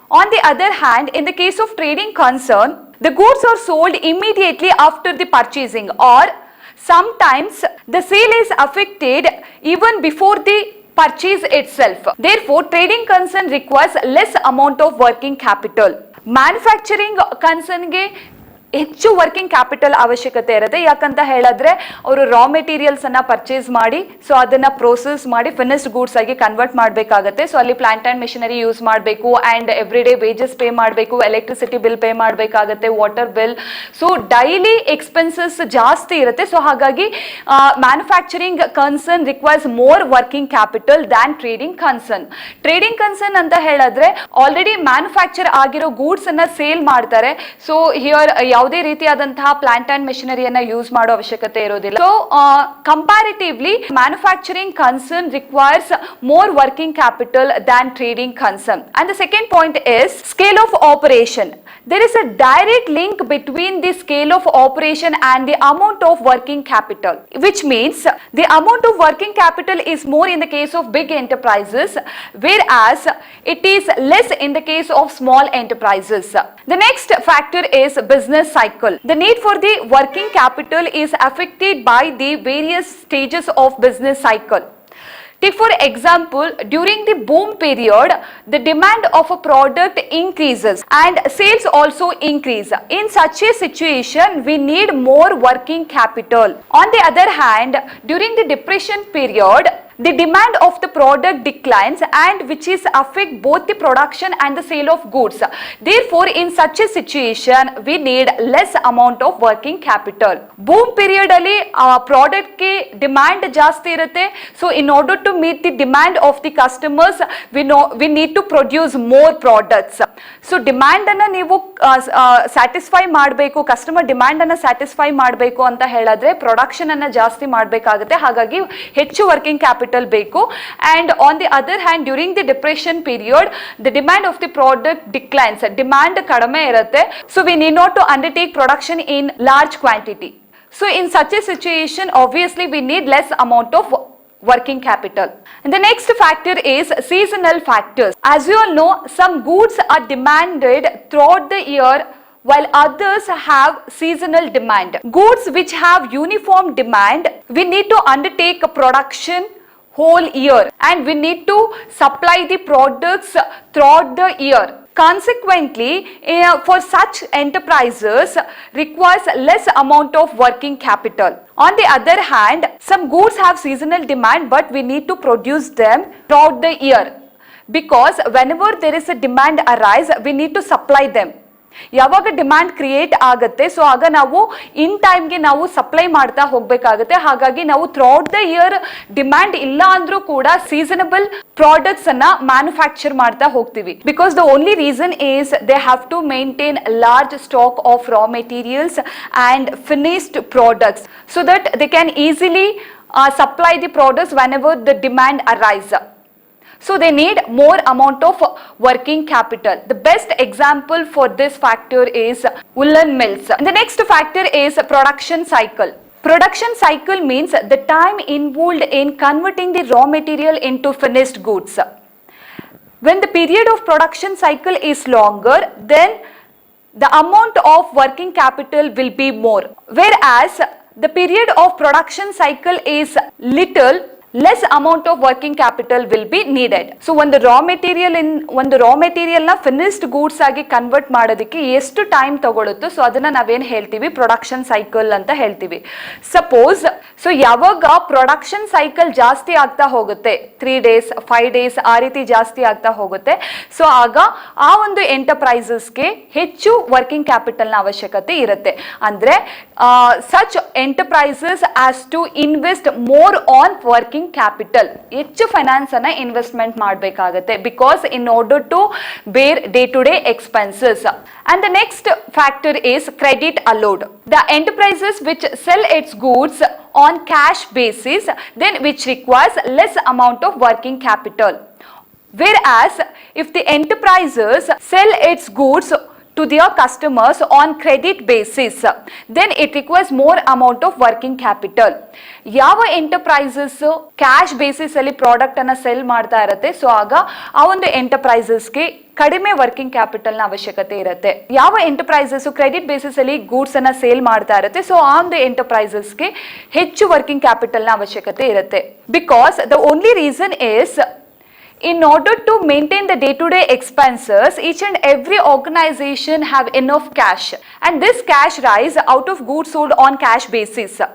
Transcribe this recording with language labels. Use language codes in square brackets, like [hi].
[en] On the other hand, in the case of trading concern, the goods are sold immediately after the purchasing, or sometimes the sale is affected even before the purchase itself. Therefore, trading concern requires less amount of working capital. [kn] Manufacturing concern ge ಹೆಚ್ಚು working capital ಅವಶ್ಯಕತೆ ಇರುತ್ತೆ. ಯಾಕಂತ ಹೇಳಿದ್ರೆ ಅವರು raw materials ಅನ್ನ purchase ಮಾಡಿ so ಅದನ್ನ process ಮಾಡಿ ಫಿನಿಶ್ಡ್ ಗೂಡ್ಸ್ ಆಗಿ ಕನ್ವರ್ಟ್ ಮಾಡಬೇಕಾಗುತ್ತೆ. ಸೊ ಅಲ್ಲಿ ಪ್ಲಾಂಟ್ ಅಂಡ್ ಮೆಷಿನರಿ ಯೂಸ್ ಮಾಡಬೇಕು and every day wages pay ಮಾಡಬೇಕು, ಎಲೆಕ್ಟ್ರಿಸಿಟಿ ಬಿಲ್ ಪೇ ಮಾಡಬೇಕಾಗುತ್ತೆ, water bill. [en] so daily expenses [kn] ಜಾಸ್ತಿ ಇರುತ್ತೆ. [en] So ಹಾಗಾಗಿ manufacturing concern requires more working capital than trading concern. [kn] Trading concern ಅಂತ ಹೇಳಿದ್ರೆ ಆಲ್ರೆಡಿ ಮ್ಯಾನುಫ್ಯಾಕ್ಚರ್ ಆಗಿರೋ goods ಅನ್ನ ಸೇಲ್ ಮಾಡ್ತಾರೆ. ಸೊ ಹಿಯರ್ ಯಾವುದೇ ರೀತಿಯಾದಂತಹ ಪ್ಲಾಂಟ್ ಅಂಡ್ ಮೆಷಿನರಿಯನ್ನ ಯೂಸ್ ಮಾಡೋ ಅವಶ್ಯಕತೆ ಇರೋದಿಲ್ಲ. [en] So comparatively manufacturing concern requires more working capital than trading concern. And the second point is scale of operation. There is a direct link between the scale of operation and the amount of working capital, which means the amount of working capital is more in the case of big enterprises, whereas it is less in the case of small enterprises. The next factor is business cycle. The need for the working capital is affected by the various stages of business cycle. Take for example, during the boom period, the demand of a product increases and sales also increase. In such a situation, we need more working capital. On the other hand, during the depression period, the demand of the product declines and which is affect both the production and the sale of goods. Therefore, in such a situation, we need less amount of working capital. [kn] Boom period ಅಲ್ಲಿ product ಗೆ demand ಜಾಸ್ತಿ ಇರುತ್ತೆ. [en] So in order to meet the demand of the customers we need to produce more products. [kn] So demand ಅನ್ನ ನೀವು satisfy ಮಾಡಬೇಕು, customer demand ಅನ್ನ satisfy ಮಾಡಬೇಕು ಅಂತ ಹೇಳಿದ್ರೆ ಪ್ರೊಡಕ್ಷನ್ ಅನ್ನ ಜಾಸ್ತಿ ಮಾಡಬೇಕಾಗುತ್ತೆ. ಹಾಗಾಗಿ ಹೆಚ್ಚು ವರ್ಕಿಂಗ್ ಕ್ಯಾಪಿಟಲ್ ಬೇಕು. [en] And on the other hand during the depression period the demand of the product declines. [kn] Demand ಕಡಿಮೆ ಇರುತ್ತೆ. [en] So we need not to undertake production in large quantity. So in such a situation, obviously we need less amount of working capital. And the next factor is seasonal factors. As you all know, some goods are demanded throughout the year while others have seasonal demand. Goods which have uniform demand, we need to undertake a production whole year and we need to supply the products throughout the year. Consequently, for such enterprises requires less amount of working capital. On the other hand, some goods have seasonal demand but we need to produce them throughout the year because whenever there is a demand arise, we need to supply them. [kn] ಯಾವಾಗ demand create ಆಗುತ್ತೆ so ಆಗ ನಾವು ಇನ್ ಟೈಮ್ಗೆ ನಾವು supply ಮಾಡ್ತಾ ಹೋಗ್ಬೇಕಾಗುತ್ತೆ. ಹಾಗಾಗಿ ನಾವು ಥ್ರೂಔಟ್ ದ ಇಯರ್ ಡಿಮ್ಯಾಂಡ್ ಇಲ್ಲ ಅಂದ್ರೂ ಕೂಡ ಸೀಸನಬಲ್ ಪ್ರಾಡಕ್ಟ್ಸ್ ಅನ್ನ ಮ್ಯಾನುಫ್ಯಾಕ್ಚರ್ ಮಾಡ್ತಾ ಹೋಗ್ತೀವಿ. [en] Because the only reason is they have to maintain large stock of raw materials and finished products so that they can easily supply the products whenever the demand arise. So they need more amount of working capital. The best example for this factor is woolen mills. And the next factor is production cycle. Production cycle means the time involved in converting the raw material into finished goods. When the period of production cycle is longer, then the amount of working capital will be more. Whereas the period of production cycle is little, less amount of working capital will be needed. [kn] So ಒಂದು raw material ನ finished goods ಆಗಿ convert ಮಾಡೋದಕ್ಕೆ ಎಷ್ಟು time ತಗೊಳುತ್ತೋ so ಅದನ್ನ ನಾವೇನ್ ಹೇಳ್ತೀವಿ production cycle ಅಂತ ಹೇಳ್ತೀವಿ. ಸಪೋಸ್ ಸೊ ಯಾವಾಗ ಪ್ರೊಡಕ್ಷನ್ ಸೈಕಲ್ ಜಾಸ್ತಿ ಆಗ್ತಾ ಹೋಗುತ್ತೆ 3 days 5 days ಆ ರೀತಿ ಜಾಸ್ತಿ ಆಗ್ತಾ ಹೋಗುತ್ತೆ ಸೊ ಆಗ ಆ ಒಂದು ಎಂಟರ್ಪ್ರೈಸಸ್ಗೆ ಹೆಚ್ಚು ವರ್ಕಿಂಗ್ ಕ್ಯಾಪಿಟಲ್ ನ ಅವಶ್ಯಕತೆ ಇರುತ್ತೆ. [en] ಅಂದ್ರೆ such enterprises has to invest more on working capital, [kn] ಹೆಚ್ಚು ಫೈನಾನ್ಸ್ ಅನ್ನ ಇನ್ವೆಸ್ಟ್ಮೆಂಟ್ ಮಾಡಬೇಕಾಗುತ್ತೆ [en] Because in order to bear day to day expenses. And the next factor is credit allowed. The enterprises which sell its goods on cash basis then which requires less amount of working capital. Whereas if the enterprises sell its goods to their customers on credit basis then it requires more amount of working capital. [kn] ಯಾವ enterprises cash basis ಅಲ್ಲಿ product ಅನ್ನ cell ಮಾಡ್ತಾ ಇರುತ್ತೆ so ಆಗ ಆ ಒಂದು ಎಂಟರ್ಪ್ರೈಸಸ್ಗೆ ಕಡಿಮೆ working capital ನ ಅವಶ್ಯಕತೆ ಇರುತ್ತೆ. ಯಾವ ಎಂಟರ್ಪ್ರೈಸಸ್ ಕ್ರೆಡಿಟ್ ಬೇಸಿಸ್ ಅಲ್ಲಿ ಗೂಡ್ಸ್ ಅನ್ನ ಸೇಲ್ ಮಾಡ್ತಾ ಇರುತ್ತೆ ಸೊ ಆ ಒಂದು ಎಂಟರ್ಪ್ರೈಸಸ್ಗೆ ಹೆಚ್ಚು ವರ್ಕಿಂಗ್ ಕ್ಯಾಪಿಟಲ್ ನ ಅವಶ್ಯಕತೆ ಇರುತ್ತೆ. [en] Because the only reason is in order to maintain the day-to-day expenses, each and every organization have enough cash and this cash rise out of goods sold on cash basis.